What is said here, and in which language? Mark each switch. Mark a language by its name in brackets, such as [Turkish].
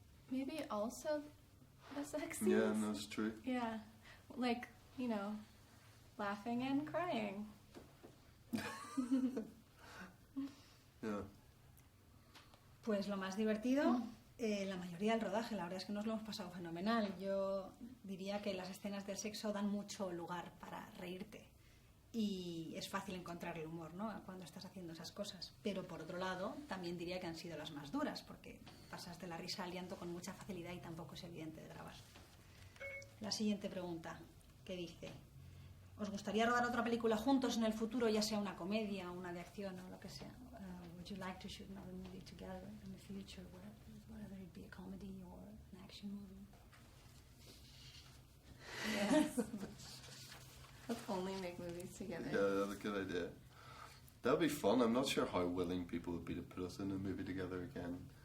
[English] Maybe also the sex scenes. Yeah, no, it's true. Yeah, like, you know, laughing and crying. Yeah. [Spanish] Pues lo más divertido, la mayoría del rodaje, la verdad es que nos lo hemos pasado fenomenal. Yo diría que las escenas del sexo dan mucho lugar para reírte y es fácil encontrar el humor, ¿no?, cuando estás haciendo esas cosas. Pero por otro lado, también diría que han sido las más duras, porque pasas de la risa al llanto con mucha facilidad y tampoco es evidente de grabar. La siguiente pregunta, que dice, ¿os gustaría rodar otra película juntos en el futuro, ya sea una comedia, una de acción o lo que sea? [English] Would you like to shoot another movie together in the future, whether it be a comedy or an action movie? Yes. Let's only make movies together. Yeah, that's a good idea. That'd be fun. I'm not sure how willing people would be to put us in a movie together again.